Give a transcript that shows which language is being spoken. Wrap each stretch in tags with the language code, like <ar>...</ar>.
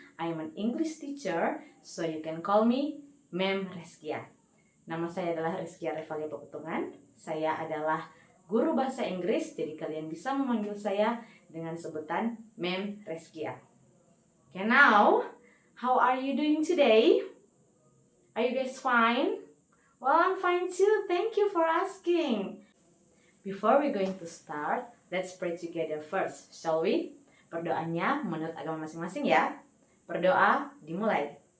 <en>I am an English teacher, so you can call me Mem Reskia.</en> <id>Nama saya adalah Reskia Revalia Paputungan. Saya adalah guru bahasa Inggris, jadi kalian bisa memanggil saya dengan sebutan Mem Reskia.</id> <en>Okay, now, how are you doing today? Are you guys fine? Well, I'm fine too. Thank you for asking. Before we're going to start, let's pray together first, shall we?</en> <id>Berdoanya menurut agama masing-masing ya. Berdoa dimulai.</id>